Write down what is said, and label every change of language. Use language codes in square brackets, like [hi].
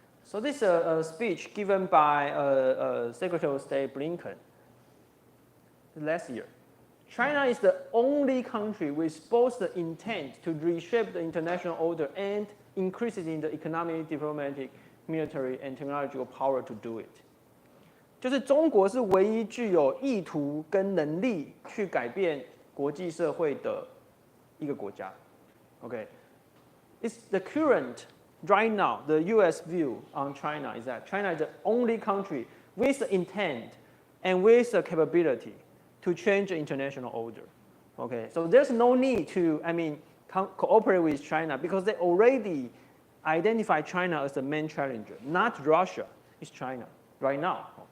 [en] So this is a speech given by Secretary of State Blinken last year. China is the only country with both the intent to reshape the international order and increases in the economic, diplomatic, military, and technological power to do it. [zh] 就是中国是唯一具有意图跟能力去改变国际社会的一个国家。 [en] Okay, it's the current right now the U.S. view on China is that China is the only country with the intent and with the capability to change the international order. Okay, so there's no need to, I mean, cooperate with China because they already identify China as the main challenger, not Russia, it's China right now.